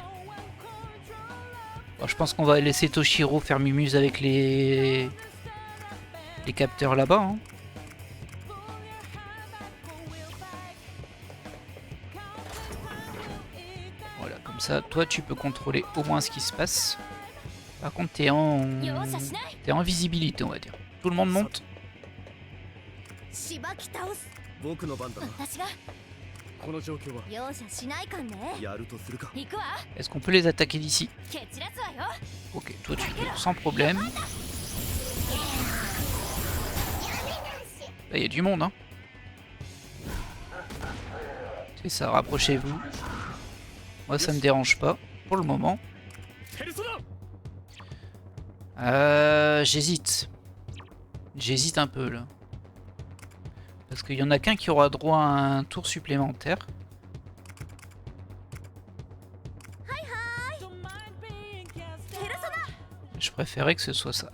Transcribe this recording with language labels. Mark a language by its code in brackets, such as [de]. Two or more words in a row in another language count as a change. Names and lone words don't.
[fr] Bon, je pense qu'on va laisser Toshiro faire mumuse avec les capteurs là-bas. Hein. Voilà, comme ça, toi tu peux contrôler au moins ce qui se passe. Par contre, t'es en visibilité, on va dire. Tout le monde monte. [ja] しばき倒す僕の番だな私がこの状況は容赦しないかんねやるとするか行くわ [fr] Est-ce qu'on peut les attaquer d'ici? [ja] 蹴散らすわよ [fr] Ok, toi tu peux, sans problème. Là, il y a du monde, hein. C'est ça, rapprochez-vous. Moi, ça me dérange pas, pour le moment. [ja] ペルソナ [fr] J'hésite. J'hésite un peu, là. Parce qu'il y en a qu'un qui aura droit à un tour supplémentaire. Je préférais que ce soit ça.